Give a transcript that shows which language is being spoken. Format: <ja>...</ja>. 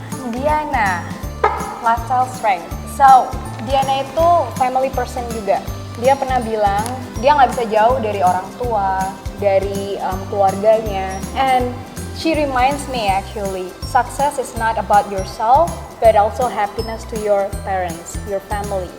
<en>Diana, lifestyle strength.</en> <id>So Diana itu</id> <en>family person</en> <id>juga. Dia pernah bilang dia nggak bisa jauh dari orang tua, dari keluarganya.</id> <en>And she reminds me actually, success is not about yourself, but also happiness to your parents, your family.</en>